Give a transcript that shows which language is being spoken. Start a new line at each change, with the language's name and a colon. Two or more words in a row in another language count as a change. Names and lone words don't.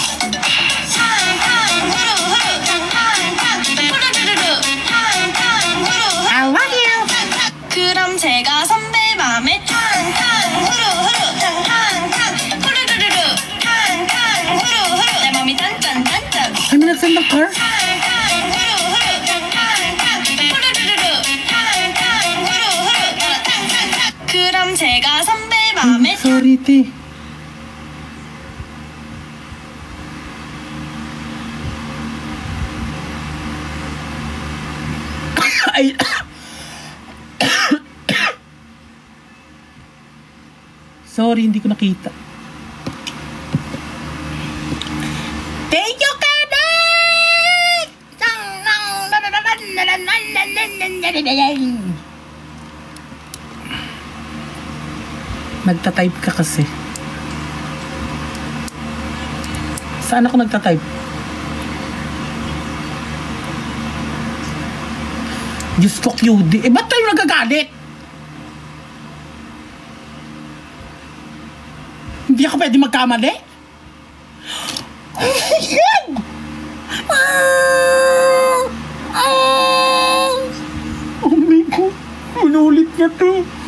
Korean: 그럼 제가 선배 맘에 탕탕 후루후루 탕탕탕 후루루루루 탕탕 후루후루 내 맘이 단짠단짠
Filipino: Ay, may nagsend ng car?
Korean: 탕탕 후루후루 탕탕탕 후루루루루 탕탕 후루후루 따라 탕탕탕 그럼 제가 선배 맘에
Filipino: Sorry, te. Ay. Sorry, hindi ko nakita.
English: Thank you, Kaday!
Filipino: Nagtatype ka kasi. Saan ako nagtatype? Diyos ko, QD. Eh, ba't tayo nagagalit? Hindi ako pwede magkamali?
English: Oh my God! Oh my God!
Filipino: Manulit niya to.